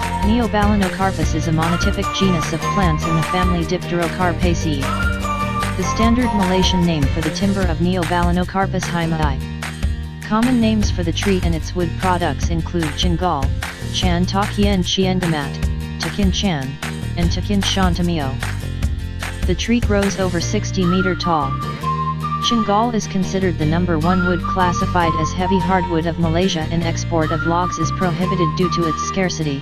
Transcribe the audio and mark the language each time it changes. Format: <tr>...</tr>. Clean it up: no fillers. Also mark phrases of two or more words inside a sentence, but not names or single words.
<en>Neobalanocarpus is a monotypic genus of plants in the family Dipterocarpaceae. The standard Malaysian name for the timber of Neobalanocarpus hyemei. Common names for the tree and its wood products include Chengal, Chan Takian Chiendamat, Takin Chan, and Takin Shantamio. The tree grows over 60 meter tall. Chengal is considered the #1 wood classified as heavy hardwood of Malaysia, and export of logs is prohibited due to its scarcity.</en>